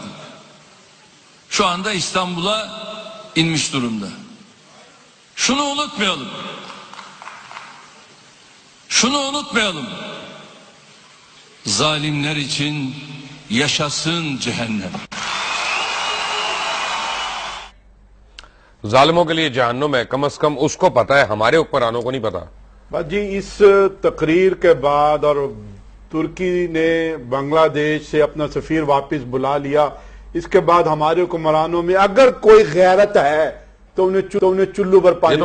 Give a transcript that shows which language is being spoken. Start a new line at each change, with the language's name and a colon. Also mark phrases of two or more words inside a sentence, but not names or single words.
Turkish: Şu anda İstanbul'a inmiş durumda. Şunu unutmayalım. Şunu unutmayalım. Zalimler için yaşasın cehennem.
Urdu: ظالموں کے لیے جہنم ہے، کم از کم اس کو پتا ہے، ہمارے حکمرانوں کو نہیں پتا. بس جی اس تقریر کے بعد اور ترکی نے بنگلہ دیش سے اپنا سفیر واپس بلا لیا، اس کے بعد ہمارے حکمرانوں میں اگر کوئی غیرت ہے تو انہیں چلو پر پانی